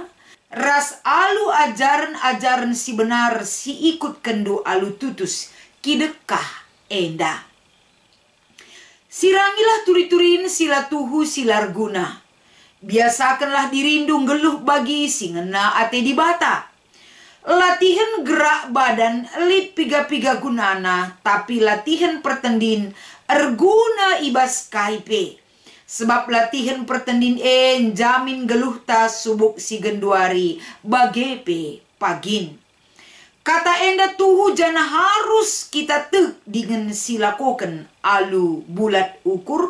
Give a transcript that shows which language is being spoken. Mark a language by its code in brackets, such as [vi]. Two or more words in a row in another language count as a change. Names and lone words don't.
[btx] Ras alu ajaran-ajaran si benar si ikut kendu alu tutus kidekah enda. Sirangilah turi-turin sila tuhu silar guna. Biasakanlah dirindung geluh bagi si ngena ate di Bata. Latihan gerak badan lip piga-piga gunana. Tapi latihan pertendin erguna ibas kaipe. Sebab latihan pertendin jamin geluh ta subuk si genduari. Bagepe pagin. Kata enda tuhu jana harus kita tek dengan silakoken alu bulat ukur.